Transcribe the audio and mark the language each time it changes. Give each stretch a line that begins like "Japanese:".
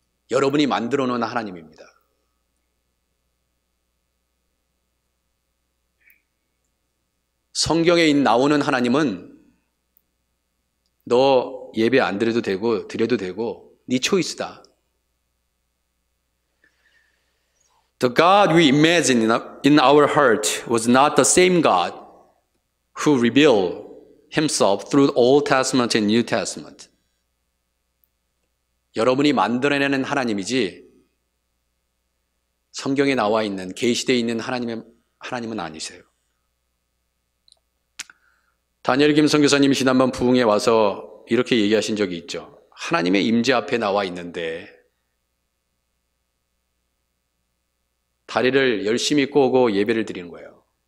Korean: 여러분이 만들어 놓은 하나님입니다. 성경에 나오는 하나님은 너 예배 안 드려도 되고 드려도 되고 네 초이스다.
English: The God we imagine in our heart was not the same God who revealed himself through the Old Testament and New Testament.
Korean: 여러분이 만들어내는 하나님이지 성경에 나와 있는 계시되어 있는 하나님은 아니세요. 다니엘 김 선교사님이 지난번 부흥에 와서 이렇게 얘기하신 적이 있죠. 하나님의 임재 앞에 나와 있는데 다리를 열심히 꼬고 예배를 드리는 거예요.